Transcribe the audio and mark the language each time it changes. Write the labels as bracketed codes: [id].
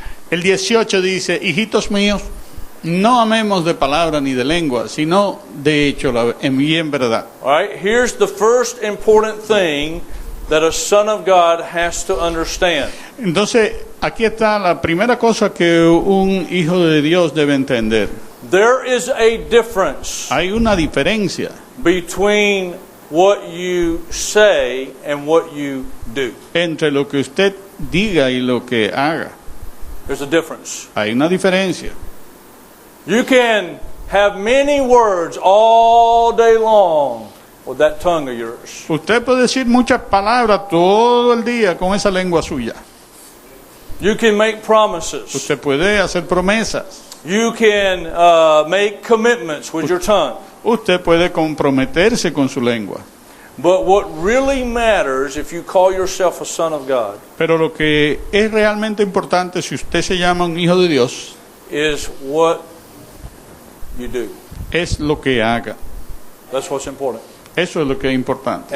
[es] El 18 dice, hijitos míos, no amemos de palabra ni de lengua, sino de hecho en verdad. [en] All right, here's the first important thing that a son of God has to understand. [es] Entonces, aquí está la primera cosa que un hijo de Dios debe entender. [en] There is a difference [es] Hay una diferencia [en] between what you say and what you do. [es] entre lo que usted diga y lo que haga. [en] There's a difference. [es] Hay una diferencia. [en] You can have many words all day long with that tongue of yours. [es] Usted puede decir muchas palabras todo el día con esa lengua suya. [en] You can make promises. [es] Usted puede hacer promesas. [en] You can make commitments with your tongue. [es] Usted puede comprometerse con su lengua. [en] But what really matters if you call yourself a son of God [es] Pero lo que es realmente importante si usted se llama un hijo de Dios [en] is what you do. [es] es lo que haga. [en] That's what's important. [es] Eso es lo que es importante.